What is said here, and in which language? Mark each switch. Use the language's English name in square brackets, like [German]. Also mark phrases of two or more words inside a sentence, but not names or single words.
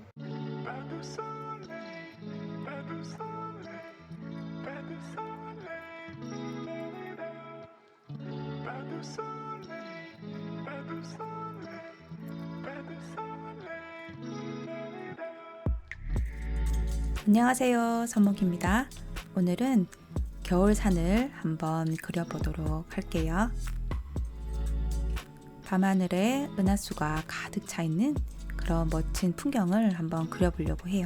[French] Pas de soleil, pas de soleil, pas de soleil, la-la-la. Pas de soleil, pas de soleil, pas de soleil, la-la-la. [Korean] 안녕하세요, 서목입니다. 오늘은 겨울산을 한번 그려보도록 할게요. 밤하늘에 은하수가 가득 차 있는 그런 멋진 풍경을 한번 그려보려고 해요.